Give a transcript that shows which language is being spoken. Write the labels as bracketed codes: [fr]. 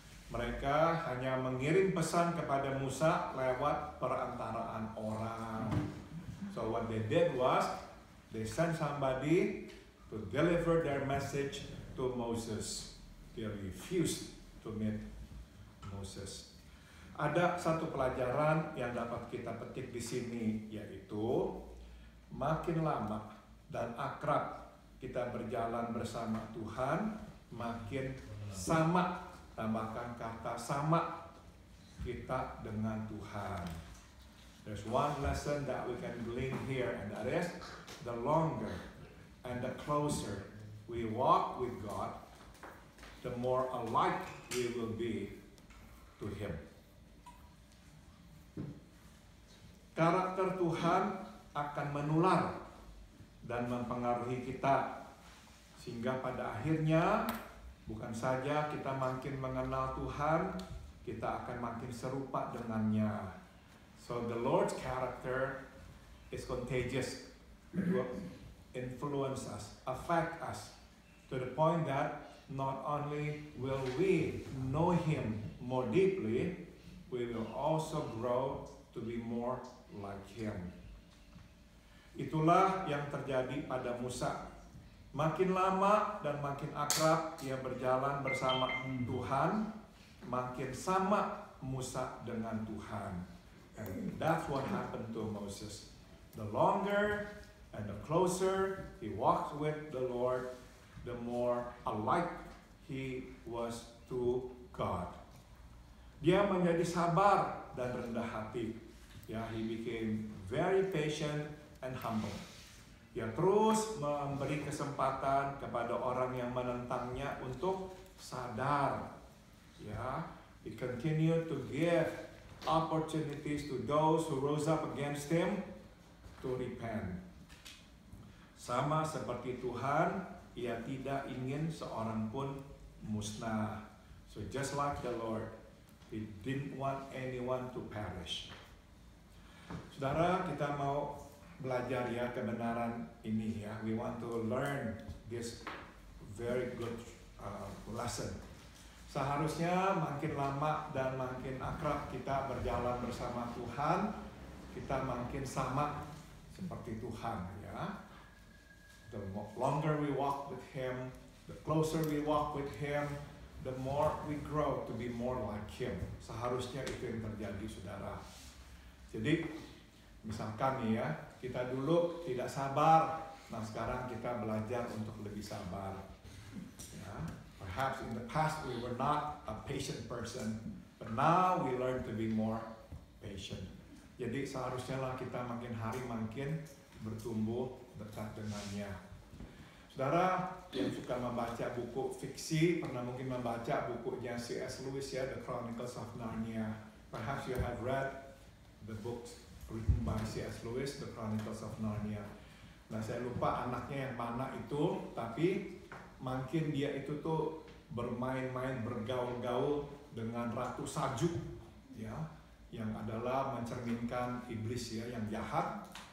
[id] Mereka hanya mengirim pesan kepada Musa lewat perantaraan orang. [en] So what they did was, they sent somebody to deliver their message to Moses. They refused to meet Moses. [id] Ada satu pelajaran yang dapat kita petik di sini, yaitu makin lama dan akrab kita berjalan bersama Tuhan, makin sama, tambahkan kata sama, kita dengan Tuhan. [en] There's one lesson that we can glean here, and that is the longer and the closer we walk with God, the more alike we will be to Him. [id] Karakter Tuhan akan menular dan mempengaruhi kita, sehingga pada akhirnya bukan saja kita makin mengenal Tuhan, kita akan makin serupa dengannya. [en] So the Lord's character is contagious. It will influence us, affect us, to the point that not only will we know Him more deeply, we will also grow to be more like Him. [id] Itulah yang terjadi pada Musa. Makin lama dan makin akrab ia berjalan bersama Tuhan, makin sama Musa dengan Tuhan. [en] And that's what happened to Moses. The longer and the closer he walked with the Lord, the more alike he was to God. [id] Dia menjadi sabar dan rendah hati. [en] Ya, he became very patient and humble. [id] Dia terus memberi kesempatan kepada orang yang menentangnya untuk sadar. [en] Ya, he continued to give opportunities to those who rose up against him to repent. [id] Sama seperti Tuhan, ia tidak ingin seorang pun musnah. [en] So just like the Lord, he didn't want anyone to perish. [id] Saudara, kita mau belajar ya kebenaran ini ya. [en] We want to learn this very good lesson. [id] Seharusnya makin lama dan makin akrab kita berjalan bersama Tuhan, kita makin sama seperti Tuhan ya. [en] The longer we walk with Him, the closer we walk with Him, the more we grow to be more like Him. [id] Seharusnya itu yang terjadi, saudara. Jadi misalkan nih ya, kita dulu tidak sabar, nah sekarang kita belajar untuk lebih sabar. [en] Ya, perhaps in the past we were not a patient person, but now we learn to be more patient. [id] Jadi seharusnya lah kita makin hari makin bertumbuh dekat dengannya. Saudara yang suka membaca buku fiksi, pernah mungkin membaca bukunya C.S. Lewis ya, The Chronicles of Narnia. [en] Perhaps you have read the books written by C.S. Lewis, The Chronicles of Narnia. [id] Nah, saya lupa anaknya yang mana itu, tapi makin dia itu tuh bermain-main, bergaul-gaul dengan Ratu Salju, ya, yang adalah mencerminkan iblis ya, yang jahat.